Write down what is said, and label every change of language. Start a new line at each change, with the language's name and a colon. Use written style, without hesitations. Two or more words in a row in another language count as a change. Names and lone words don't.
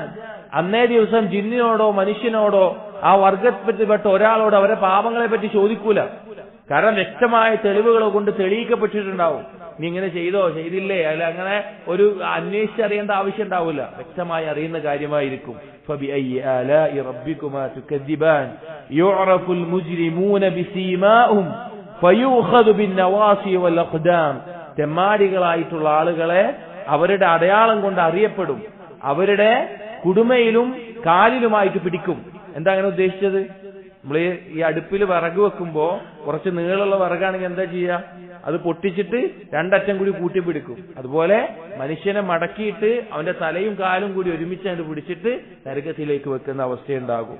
Malayalam: അന്നേ ദിവസം ജിന്നിനോടോ മനുഷ്യനോടോ ആ വർഗത്തിൽപ്പെട്ട ഒരാളോട് അവരെ പാപങ്ങളെ പറ്റി ചോദിക്കൂല. കാരണം വ്യക്തമായ തെളിവുകളെ കൊണ്ട് തെളിയിക്കപ്പെട്ടിട്ടുണ്ടാവും. നീ ഇങ്ങനെ ചെയ്തോ ചെയ്തില്ലേ അല്ല അങ്ങനെ ഒരു അന്വേഷിച്ചറിയേണ്ട ആവശ്യം ഉണ്ടാവില്ല, വ്യക്തമായി അറിയുന്ന കാര്യമായിരിക്കും.
Arabic: فبأي آلاء ربكما تكذبان يعرف المجرمون بسيماهم فيؤخذ بالنواصي والأقدام.
Malayalam: തെമ്മാടികളായിട്ടുള്ള ആളുകളെ അവരുടെ അടയാളം കൊണ്ട് അറിയപ്പെടും, അവരുടെ കുടുമയിലും കാലിലുമായിട്ട് പിടിക്കും. എന്താ അങ്ങനെ ഉദ്ദേശിച്ചത്? നമ്മൾ ഈ അടുപ്പിൽ വിറക് വെക്കുമ്പോ കുറച്ച് നീളമുള്ള വിറകാണെങ്കിൽ എന്താ ചെയ്യുക? അത് പൊട്ടിച്ചിട്ട് രണ്ടറ്റം കൂടി കൂട്ടിപ്പിടിക്കും. അതുപോലെ മനുഷ്യനെ മടക്കിയിട്ട് അവന്റെ തലയും കാലും കൂടി ഒരുമിച്ചാണ്ട് പിടിച്ചിട്ട് നരകത്തിലേക്ക് വെക്കുന്ന അവസ്ഥയുണ്ടാകും.